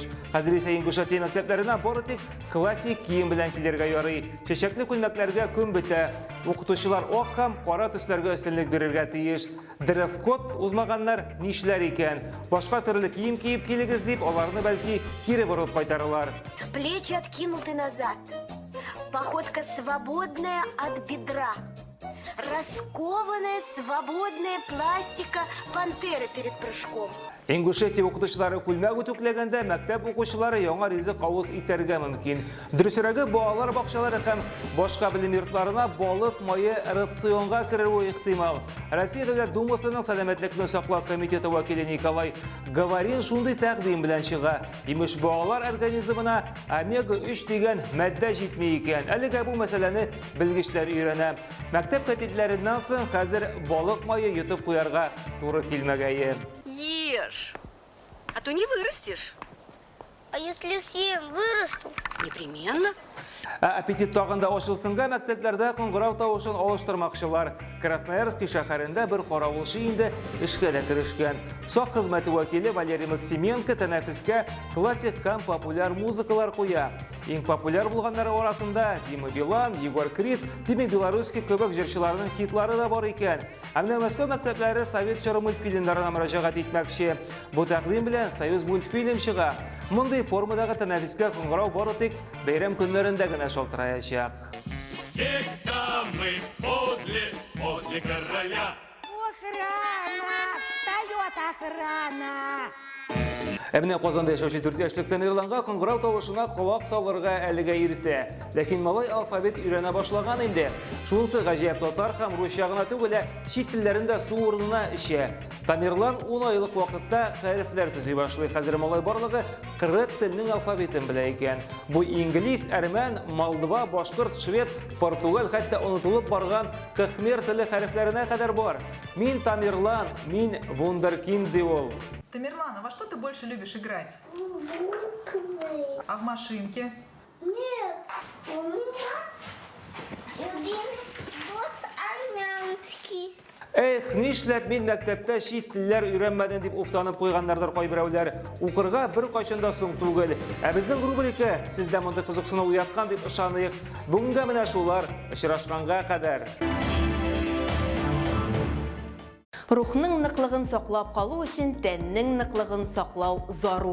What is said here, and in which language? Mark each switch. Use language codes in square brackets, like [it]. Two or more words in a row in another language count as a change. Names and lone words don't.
[tt] Хәзер исә Ингушетия мәктәпләренә бары тик классик кием белән килергә ярый. Чәчәкле күлмәкләргә көн бетә. Укытучылар ак һәм кара төсләргә өстенлек бирергә тиеш. Дресс-код узмаганнар нишләр икән? Башка төрле кием киеп килегез дип, аларны бәлки кире борып кайтаралар. [ru] Плечи откинуты назад. Походка свободная от бедра. Раскованная, свободная пластика пантеры перед прыжком. [tt] Ингушетия укытучылары күлмәк үтүкләгәндә мәктәп укучылары яңа ризык авыз итәргә мөмкин. Дөресрәге балалар бакчалары һәм башка белем йортларына балык мае рационга керүе ихтимал. Россия Дәүләт Думасының сәламәтлекне саклау комитеты вәкиле Николай Говорин шундый тәкъдим белән чыга. Имеш балалар организмына омега-3 дигән матдә җитми икән. Әлегә бу мәсьәләне белгечләр өйрәнә. Мәктәп катедләреннән соң хәзер балык мае йотып куярга туры килмәгәе. [ru] Ешь, а то не вырастешь. А если съем, вырасту? Непременно. [tt] Аппетит тагында ачылсынга мәктәпләрдә коңгырау тавышын алыштырмакчылар. Красноярск шәһәрендә бер каравылчы инде эшкә дә керешкән. Сак хезмәте вәкиле Валерий Максименко тәнәфескә классик һәм популяр музыкалар куя. Иң популяр булганнары арасында Дима Билан, Егор Крид, Тимми Белорусский кебек җырчыларның хитлары да бар икән. Әмма Мәскәү мәктәпләре совет чоры мультфильмнарына мөрәҗәгать итмәкче. Бу тәкъдим белән Союз мультфильм чыга. Мондый формадагы тәнәфескә коңгырау бары тик бәйрәм көннәрендә генә шалтыраячак. [ru] Всегда мы подле короля. Охрана! Встает охрана! [tt] Әміне Казанда яшәүче 4 яшьлек Тамерланга коңгырау тавышына колак салырга әлегә иртә. Ләкин малай алфавит өйрәнә башлаган инде. Шунысы гаҗәп, татар һәм русча гына түгел, чит телләрендә су урынына эчә. Тамерлан 10 айлык вакытта хәрефләр төзи башлый. Хәзер малай барлыгы 40 телнең алфавитын белә икән. Бу инглиз, әрмән, молдова, башкорт, швед, португал, хәтта онытылып барган кхмер теле хәрефләренә кадәр бар. Мин Тамерлан, мин вундеркинд ди ул. [ru] Тамерлан, а во что ты больше любишь играть? А в машинке? Нет, у меня любимый вот армянский. [tt] Эх, нишләп мин мәктәптә чит телләр өйрәнмәдем дип уфтанып куйганнардыр кайберәүләр. Укырга бер кайчанда соң түгел. Ә безнең рубрика сездә монда кызыксыну уяткан дип ышаныйк. Бүгенгә менә шулар очрашканга кадәр. Рухның ныклыгын саклап калу өчен тәннең ныклыгын саклау зарур.